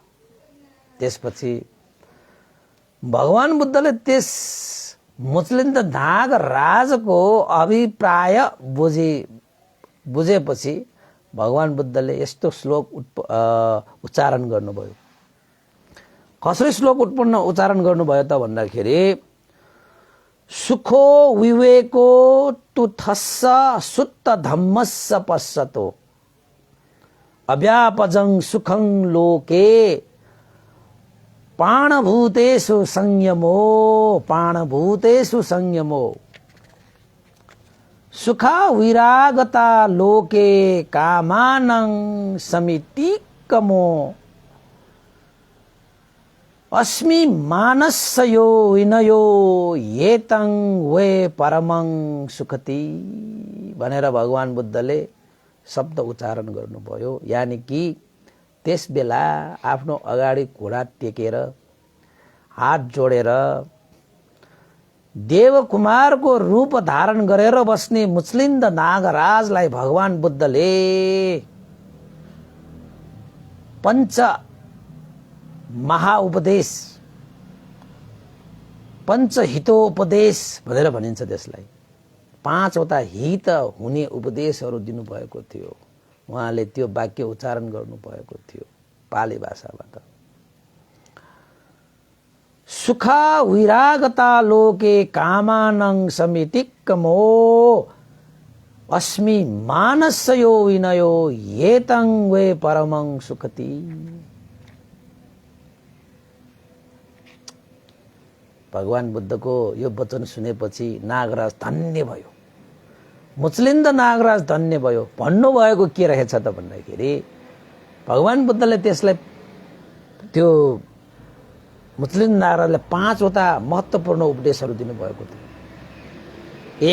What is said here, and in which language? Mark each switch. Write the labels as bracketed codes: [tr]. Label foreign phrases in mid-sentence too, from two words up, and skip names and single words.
[ne] त्यसपछि भगवान बुद्धले त्यस मुचलिन्द नागराजको अभिप्राय बुझेपछि भगवान बुद्धले यस्तो श्लोक उच्चारण गर्नुभयो। कसरी श्लोक उच्चारण गर्नुभयो त भन्दाखेरि [pi] सुखो विवेको तुथस्स सुत्त धम्मस्स पश्यतो अव्यापजं सुखं लोके प्राणभूतेषु संयमो प्राणभूतेषु संयमो सुखा विरागता लोके कामानं समितिकमो अस्मि मानसयो विनयो येतं वे परमं सुखति [ne] भनेर भगवान बुद्धले शब्द उच्चारण गर्नुभयो। [hi] यानि कि [ne] त्यस बेला आफ्नो अगाडि घोडा टेकेर हात जोडेर देवकुमारको रूप धारण गरेर बस्ने मुचलिन्द नागराजलाई भगवान बुद्धले पञ्च महाउपदेश पञ्चहितोपदेश भनेर भनिन्छ। त्यसलाई 5वटा हित हुने उपदेशहरू दिनुभएको थियो। उहाँले त्यो वाक्य उच्चारण गर्नुभएको थियो पाली भाषाबाट। [pi] सुख विरागता लोके कामानं समितिक्कमो अस्मि मानसयो विनयो येतं वे परमं सुखति। [ne] भगवान बुद्धको यो वचन सुनेपछि नागराज धन्य भयो, मुचलिन्द नागराज धन्य भयो। भन्नुभएको के रहेछ त भन्दाखेरि भगवान बुद्धले त्यसलाई त्यो मुचलिन्द नागराजले 5वटा महत्त्वपूर्ण उपदेशहरू दिनुभएको थियो।